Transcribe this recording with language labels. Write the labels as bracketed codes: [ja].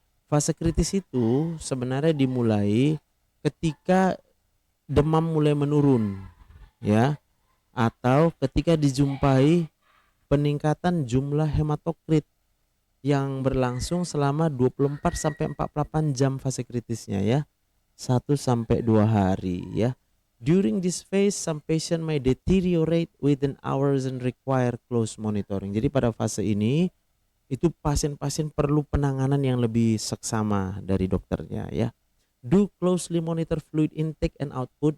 [id] Fase kritis itu sebenarnya dimulai ketika demam mulai menurun ya, atau ketika dijumpai peningkatan jumlah hematokrit yang berlangsung selama 24 sampai 48 jam fase kritisnya ya. 1 sampai 2 hari ya. [en] During this phase some patient may deteriorate within hours and require close monitoring. [id] Jadi pada fase ini itu pasien-pasien perlu penanganan yang lebih seksama dari dokternya ya. [en] Do closely monitor fluid intake and output.